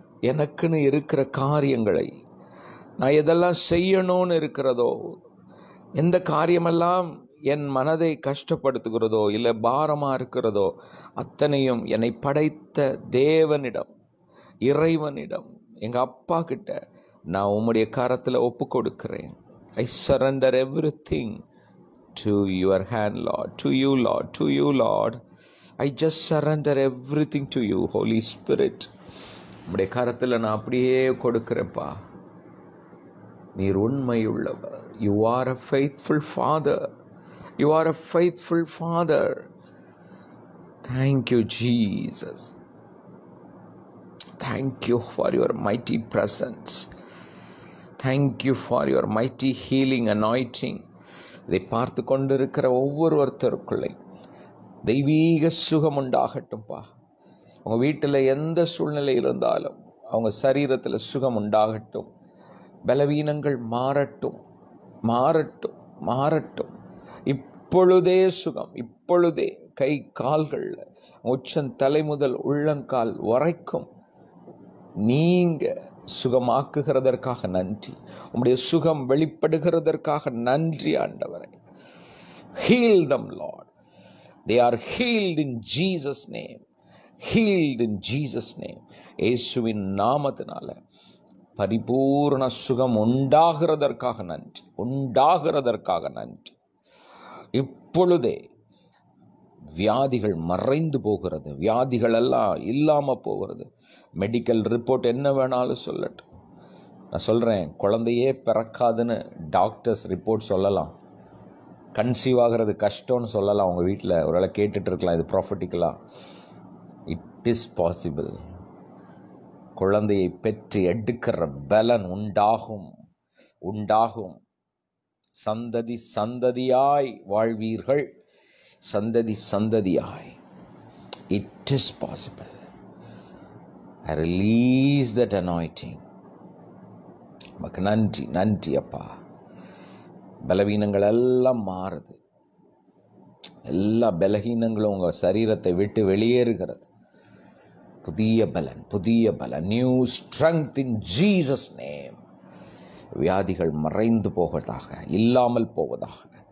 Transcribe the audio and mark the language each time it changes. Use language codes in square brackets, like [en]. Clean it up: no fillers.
[ta] எனக்குன்னு இருக்கிற காரியங்களை நான் எதெல்லாம் செய்யணும்னு இருக்கிறதோ, எந்த காரியமெல்லாம் என் மனதை கஷ்டப்படுத்துகிறதோ இல்லை பாரமாக இருக்கிறதோ, அத்தனையும் என்னை படைத்த தேவனிடம், இறைவனிடம், எங்கள் அப்பா கிட்ட நான் உம்முடைய கரத்தில் ஒப்பு கொடுக்கிறேன். [en] I surrender everything to your hand, Lord, to you, Lord, to you, Lord. I just surrender everything to you, Holy Spirit. [ta] உம்முடைய கரத்தில் நான் அப்படியே கொடுக்கிறேன்ப்பா. நீர் உண்மையுள்ளவர். [en] You are a faithful Father. You are a faithful Father. Thank you, Jesus. Thank you for your mighty presence. Thank you for your mighty healing anointing. [ta] இதை பார்த்து கொண்டிருக்கிற ஒவ்வொருத்தருக்குள்ளே தெய்வீக சுகம் உண்டாகட்டும்பா. உங்கள் வீட்டில் எந்த சூழ்நிலை இருந்தாலும் அவங்க சரீரத்தில் சுகம் உண்டாகட்டும். பலவீனங்கள் மாறட்டும், மாறட்டும், மாறட்டும். இப்பொழுதே சுகம், இப்பொழுதே கை கால்கள் உச்சன் தலை முதல் உள்ளங்கால் வரைக்கும் நீங்க சுகமாக்குகிறதற்காக நன்றி. உம்முடைய சுகம் வெளிப்படுகிறதற்காக நன்றி ஆண்டவரே. [en] Heal them, Lord. They are healed in Jesus' name. Healed in Jesus' name. [ta] இயேசுவின் நாமத்தினால பரிபூர்ண சுகம் உண்டாகிறதற்காக நன்றி, உண்டாகிறதற்காக நன்றி. இப்பொழுதே வியாதிகள் மறைந்து போகிறது, வியாதிகள் எல்லாம் இல்லாமல் போகிறது. மெடிக்கல் ரிப்போர்ட் என்ன வேணாலும் சொல்லட்டும். நான் சொல்கிறேன், குழந்தையே பிறக்காதுன்னு டாக்டர்ஸ் ரிப்போர்ட் சொல்லலாம். கன்சீவ் ஆகிறது கஷ்டம்னு சொல்லலாம். உங்கள் வீட்டில் ஒருவேளை கேட்டுட்டு இருக்கலாம், இது ப்ராஃபிட்டிக்கலாக. [en] It is possible. [ta] குழந்தையை பெற்று எடுக்கிற பலன் உண்டாகும், உண்டாகும். சந்ததி சந்ததியாய் வாழ்வீர்கள், சந்ததி சந்ததியாய். [en] It is possible. I release that anointing. [ta] உமக்கு நன்றி, நன்றி அப்பா. பலவீனங்கள் எல்லாம் மாறுது, எல்லா பலகீனங்களும் உங்கள் சரீரத்தை விட்டு வெளியேறுகிறது. புதிய பலன், புதிய பலன். [en] New strength in Jesus name. [ta] வியாதிகள் மறைந்து போவதாக, இல்லாமல் போவதாக.